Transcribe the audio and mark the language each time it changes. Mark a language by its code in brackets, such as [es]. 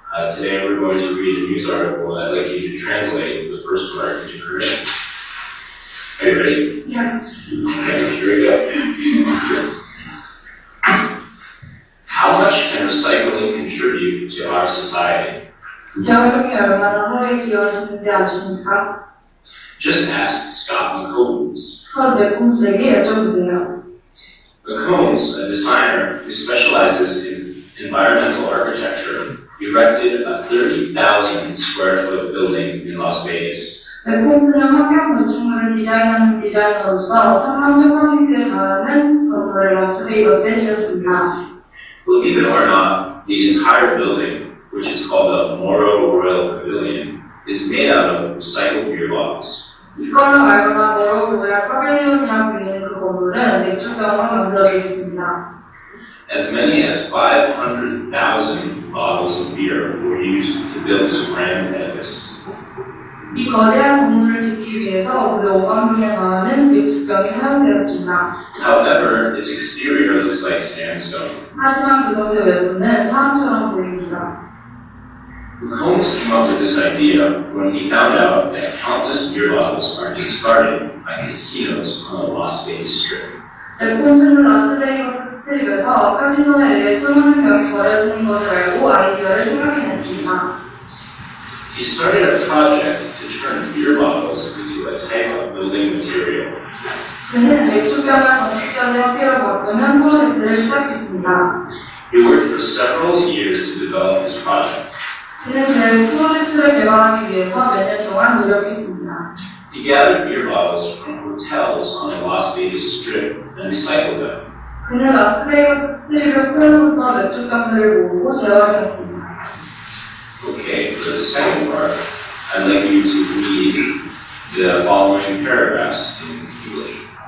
[en] Today we're going to read a news article. I'd like you to translate the first part into Korean. Are you ready? Yes. Okay, here we go. How much can recycling contribute to our society? [ko] 재활용이 얼마나 사회에 기여하시는지 아십니까? [en] Just ask Scott McCombs. [ko] 스컷 맥콤스에게 여쭤보세요. [en] McCombs, a designer who specializes in environmental architecture, erected a 30,000 square foot building in Las Vegas. [ko] 맥콤스는 환경 건축물을 디자인하는 디자이너로서 3,000평방미터에 달하는 건물을 라스베이거스에 지었습니다. [en] Believe it or not, the entire building, which is called the Moro Royal Pavilion, is made out of recycled beer bottles. [ko] 이거는 말거나 머로 로얄 파빌리온이라고 불리는 그 건물은 맥주병으로 만들어져 있습니다. [en] As many as 500,000 bottles of beer were used to build this grand edifice. [ko] 이 거대한 건물을 짓기 위해서 무려 5만 명에 달하는 맥주병이 사용되었습니다. [en] However, its exterior looks like sandstone. [ko] 하지만 그것의 외부는 사람처럼 보입니다. [en] McCombs came up with this idea when he found out that countless beer bottles are discarded by casinos on the Las Vegas Strip. [ko] 맥콤스는 라스베이거스 스트립에서 카지노에 의해 수많은 병이 버려지는 것을 알고 아이디어를 생각해냈습니다. [en] He started a project to turn beer bottles into a type of building material. [ko] 그는 맥주병을 건축자재 형태로 바꾸는 프로젝트를 시작했습니다. [en] He worked for several years to develop his project. [ko] 그는 그 프로젝트를 개발하기 위해서 몇 년 동안 노력했습니다. [en] He gathered beer bottles from hotels on the Las Vegas Strip and recycled them. [ko] 그는 라스베이거스 스트립 호텔로부터 맥주병들을 모으고 재활용했습니다. [en] Okay, for the second part, I'd like you to read the following paragraphs in English.